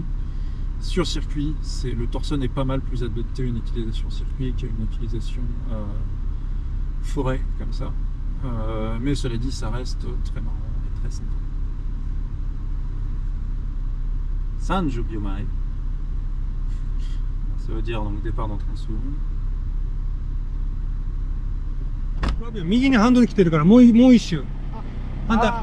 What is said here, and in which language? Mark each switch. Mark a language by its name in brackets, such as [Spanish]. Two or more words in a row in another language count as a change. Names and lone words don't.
[French] Sur circuit, le Torsen est pas mal plus adapté à une utilisation circuit qu'à une utilisation forêt comme ça. Mais cela dit, ça reste très marrant et très sympa. [Japanese] 三十秒前. [French] Ça veut dire donc départ dans 30 secondes. [Japanese] 右にハンドル来てるからもう一周。反対。